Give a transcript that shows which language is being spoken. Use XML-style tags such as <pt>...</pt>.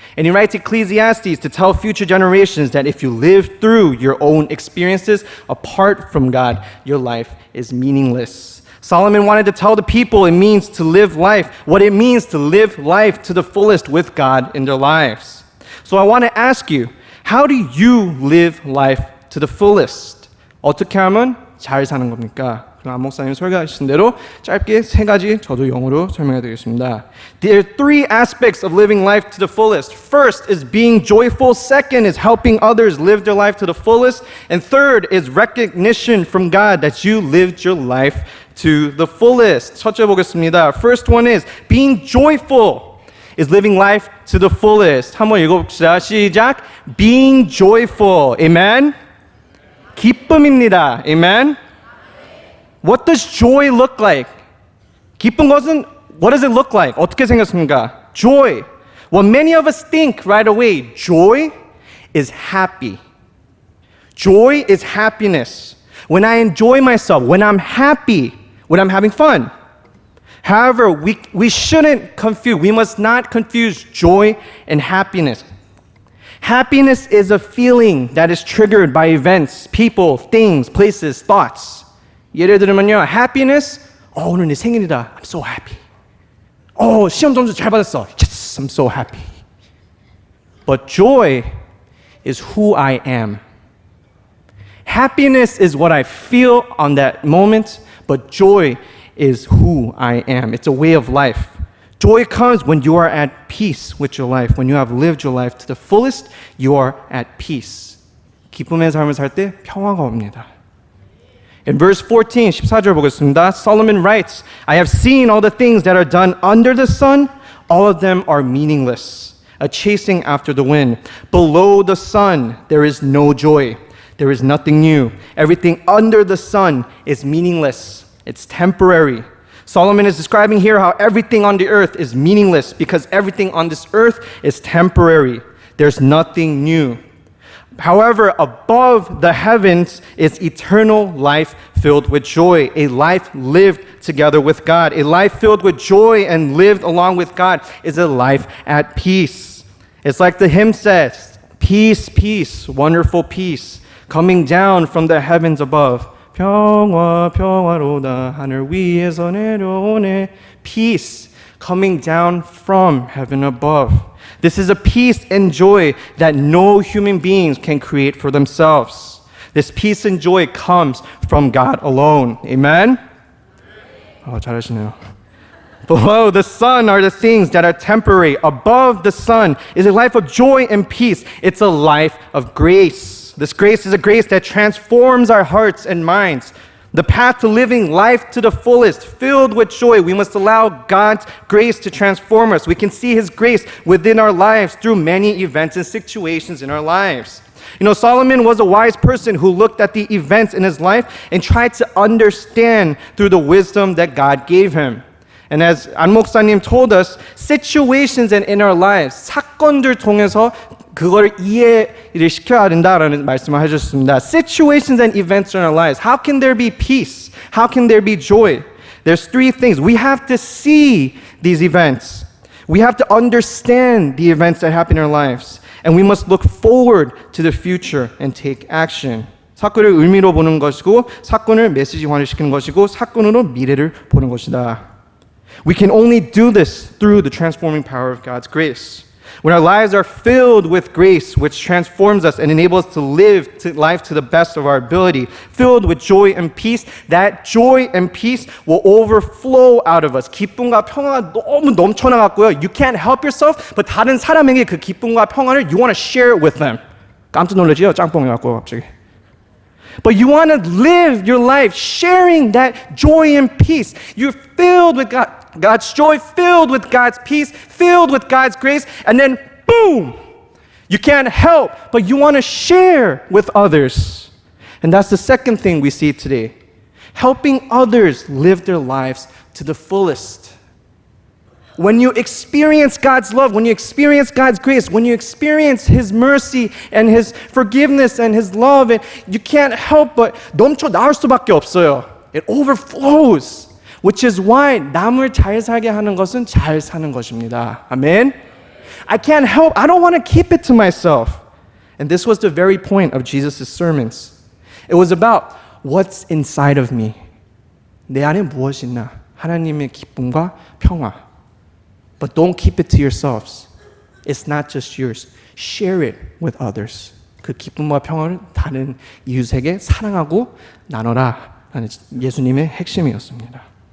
<en>And he writes Ecclesiastes to tell future generations that if you live through your own experiences apart from God, your life is meaningless. Solomon wanted to tell the people it means to live life, what it means to live life to the fullest with God in their lives. So I want to ask you, how do you live life to the fullest?</en> <ko>어떻게 하면 잘 사는 겁니까? 그럼 안 목사님 설교하신 대로 짧게 세 가지 저도 영어로 설명해 드리겠습니다.</ko> <en>There are three aspects of living life to the fullest. First is being joyful. Second is helping others live their life to the fullest. And third is recognition from God that you lived your life to the fullest.</en> <ko>첫째 보겠습니다.</ko> <en>First one is being joyful. Is living life to the fullest.</en> <ko>한번 읽어봅시다. 시작.</ko> <en>Being joyful. Amen.</en> <ko>기쁨입니다.</ko> <en>Amen. What does joy look like?</en> <ko>기쁜 것은</ko> <en>what does it look like?</en> <ko>어떻게 생겼습니까? Joy.</ko> <en>Well, many of us think right away, joy is happy. Joy is happiness. When I enjoy myself, when I'm happy, when I'm having fun. However, we shouldn't confuse, we must not confuse joy and happiness. Happiness is a feeling that is triggered by events, people, things, places, thoughts.</en> <ko>예를 들면요, happiness, 오늘 내 생일이다,</ko> <en>I'm so happy.</en> <ko>시험 점수 잘 받았어,</ko> <en>yes, I'm so happy. But joy is who I am. Happiness is what I feel on that moment, but joy is who I am. It's a way of life. Joy comes when you are at peace with your life. When you have lived your life to the fullest, you are at peace.</en> <ko>기쁨의 삶을 살 때 평화가 옵니다.</ko> <en>In verse 14,</en> <ko>14절 보겠습니다.</ko> <en>Solomon writes, I have seen all the things that are done under the sun. All of them are meaningless, a chasing after the wind. Below the sun, there is no joy. There is nothing new. Everything under the sun is meaningless. It's temporary. Solomon is describing here how everything on the earth is meaningless because everything on this earth is temporary. There's nothing new. However, above the heavens is eternal life filled with joy, a life lived together with God. A life filled with joy and lived along with God is a life at peace. It's like the hymn says, peace, peace, wonderful peace, coming down from the heavens above.</en> <ko>평화, 평화로다 하늘 위에서 내려오네.</ko> <en>Peace coming down from heaven above. This is a peace and joy that no human beings can create for themselves. This peace and joy comes from God alone.</en> <ko>Amen? 잘하시네요.</ko> <en>Below the sun are the things that are temporary. Above the sun is a life of joy and peace. It's a life of grace. This grace is a grace that transforms our hearts and minds. The path to living life to the fullest, filled with joy, we must allow God's grace to transform us. We can see His grace within our lives through many events and situations in our lives. You know, Solomon was a wise person who looked at the events in his life and tried to understand through the wisdom that God gave him. And as</en> <ko>안 목사님</ko> <en>told us, situations in our lives,</en> <ko>사건들 통해서 그걸 이해를 시켜야 된다라는 말씀을 해주셨습니다.</ko> <en>Situations and events in our lives. How can there be peace? How can there be joy? There's three things. We have to see these events. We have to understand the events that happen in our lives. And we must look forward to the future and take action.</en> <ko>사건을 의미로 보는 것이고 사건을 메시지화시키는 것이고 사건으로 미래를 보는 것이다.</ko> <en>We can only do this through the transforming power of God's grace. When our lives are filled with grace, which transforms us and enables us to live life to the best of our ability, filled with joy and peace, that joy and peace will overflow out of us.</en> <ko>기쁨과 평화가 너무 넘쳐나갔고요.</ko> <en>You can't help yourself, but</en> <ko>다른 사람에게 그 기쁨과 평화를</ko> <en>you want to share it with them.</en> <ko>깜짝 놀라지요? 짬뽕이 갖고 갑자기.</ko> <en>But you want to live your life sharing that joy and peace. You're filled with God's joy, filled with God's peace, filled with God's grace, and then boom! You can't help, but you want to share with others. And that's the second thing we see today. Helping others live their lives to the fullest. When you experience God's love, when you experience God's grace, when you experience His mercy and His forgiveness and His love, and you can't help but</en> <ko>넘쳐 나올 수밖에 없어요.</ko> <en>It overflows, which is why</en> <ko>남을 잘 살게 하는 것은 잘 사는 것입니다. 아멘.</ko> <en>I can't help, I don't want to keep it to myself. And this was the very point of Jesus' sermons. It was about what's inside of me.</en> <ko>내 안에 무엇이 있나? 하나님의 기쁨과 평화.</ko> <en>But don't keep it to yourselves. It's not just yours. Share it with others.</en> <ko>그 기쁨과 평화를 다른 이웃에게 사랑하고 나눠라 라는 예수님의 핵심이었습니다.</ko>